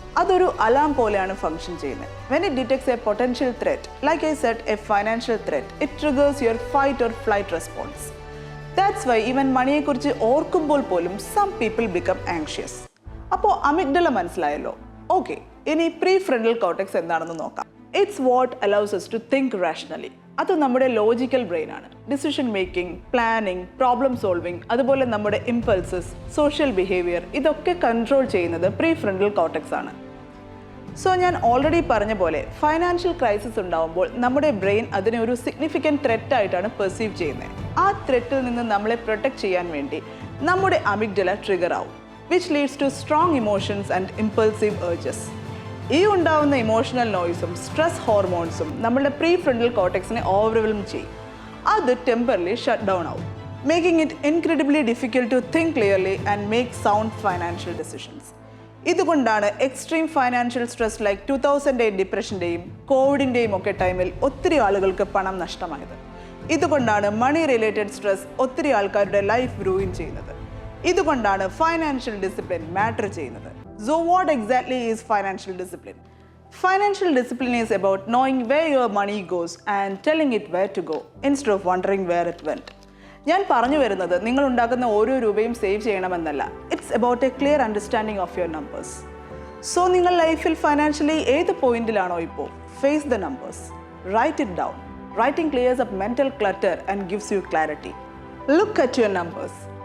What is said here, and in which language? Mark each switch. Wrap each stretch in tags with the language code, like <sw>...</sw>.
<ml>അതൊരു അലാം പോലെയാണ് ഫങ്ഷൻ ചെയ്യുന്നത്.</ml> <en>When it detects a potential threat, like I said a financial threat, it triggers your fight or flight response. That's why even</en> <ml>മണിയെക്കുറിച്ച് ഓർക്കുമ്പോൾ പോലും</ml> <en>Some people become anxious.</en> <ml>അപ്പോൾ amygdala മനസ്സിലായല്ലോ. Okay, ഇനി prefrontal cortex എന്താണെന്ന് നോക്കാം.</ml> <en>It's what allows us to think rationally.</en> <ml>അത് നമ്മുടെ logical ബ്രെയിനാണ്. Decision making, planning, problem solving, അതുപോലെ നമ്മുടെ ഇമ്പൾസസ്, സോഷ്യൽ ബിഹേവിയർ, ഇതൊക്കെ കൺട്രോൾ ചെയ്യുന്നത് പ്രീഫ്രണ്ടൽ കോർട്ടെക്സ് ആണ്. സോ ഞാൻ ഓൾറെഡി പറഞ്ഞ പോലെ ഫൈനാൻഷ്യൽ ക്രൈസിസ് ഉണ്ടാകുമ്പോൾ നമ്മുടെ ബ്രെയിൻ അതിനെ ഒരു സിഗ്നിഫിക്കൻറ്റ് ത്രെറ്റ് ആയിട്ടാണ് പെർസീവ് ചെയ്യുന്നത്. ആ ത്രെറ്റിൽ നിന്ന് നമ്മളെ പ്രൊട്ടക്ട് ചെയ്യാൻ വേണ്ടി നമ്മുടെ അമിഗ്ഡല ട്രിഗർ ആവും,</ml> <en>which leads to strong emotions and impulsive urges.</en> <ml>ഈ ഉണ്ടാവുന്ന ഇമോഷണൽ നോയ്സും സ്ട്രെസ് ഹോർമോൺസും നമ്മുടെ പ്രീഫ്രണ്ടൽ കോർട്ടെക്സിനെ ഓവർവെൽം ചെയ്യും. അത് ടെമ്പറലി ഷട്ട് ഡൗൺ ആവും,</ml> <en>Making it incredibly difficult to think clearly and make sound financial decisions.</en> <ml>ഇതുകൊണ്ടാണ് എക്സ്ട്രീം ഫൈനാൻഷ്യൽ സ്ട്രെസ് ലൈക്ക് 2008 ഡിപ്രഷൻ്റെയും കോവിഡിൻ്റെയും ഒക്കെ ടൈമിൽ ഒത്തിരി ആളുകൾക്ക് പണം നഷ്ടമായത്. ഇതുകൊണ്ടാണ് മണി റിലേറ്റഡ് സ്ട്രെസ് ഒത്തിരി ആൾക്കാരുടെ ലൈഫ് റൂയിൻ ചെയ്യുന്നത്. ഇതുകൊണ്ടാണ് ഫൈനാൻഷ്യൽ ഡിസിപ്ലിൻ മാറ്റർ ചെയ്യുന്നത്.</ml> <en>So what exactly is financial discipline? Financial discipline is about knowing where your money goes and telling it where to go instead of wondering where it went.</en> <ml>ഞാൻ പറഞ്ഞു വരുന്നത് നിങ്ങൾ ഉണ്ടാക്കുന്ന ഓരോ രൂപയും save ചെയ്യണമെന്നല്ല.</ml> <en>It's about a clear understanding of your numbers. So</en> <ml>നിങ്ങൾ ലൈഫിൽ financially ഏത് പോയിന്റിലാണോ ഇപ്പോൾ,</ml> <en>Face the numbers, write it down. Writing clears up mental clutter and gives you clarity. Look at your numbers.</en>